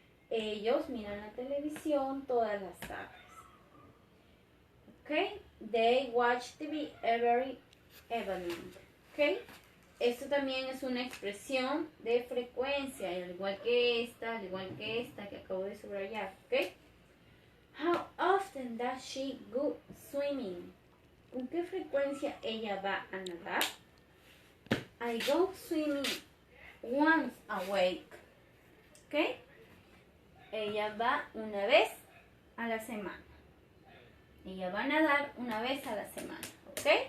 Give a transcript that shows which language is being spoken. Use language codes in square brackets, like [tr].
[es] Ellos miran la televisión todas las tardes. ¿Ok? [en] They watch TV every evening. [es] ¿Ok? Esto también es una expresión de frecuencia, al igual que esta que acabo de subrayar, ¿ok? [en] How often does she go swimming? [es] ¿Con qué frecuencia ella va a nadar? [en] I go swimming once a week, [es] ¿ok? Ella va una vez a la semana. Ella va a nadar una vez a la semana, ¿ok?